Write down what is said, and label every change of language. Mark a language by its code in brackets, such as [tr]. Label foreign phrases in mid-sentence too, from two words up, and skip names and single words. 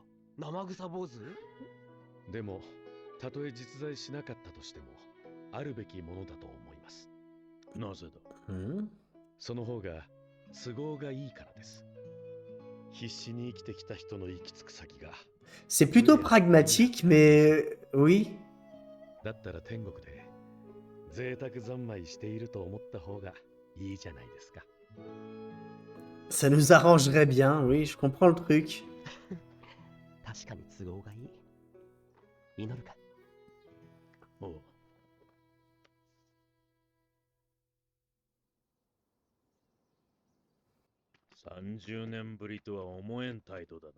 [ja] 生臭坊主？でも、たとえ実在しなかったとしても、あるべきものだと思います。なぜだ？ Hmm. その方が都合がいいからです。必死に生きてきた人の行き着く先が。 [fr] C'est plutôt pragmatique, mais oui. [ja] だったら天国で贅沢三昧していると思った方がいいじゃないですか。 [fr] Ça nous arrangerait bien, oui, je comprends le truc. [ja] 確かに都合がいい。祈るか。おう。30年ぶりとは思えん態度だな。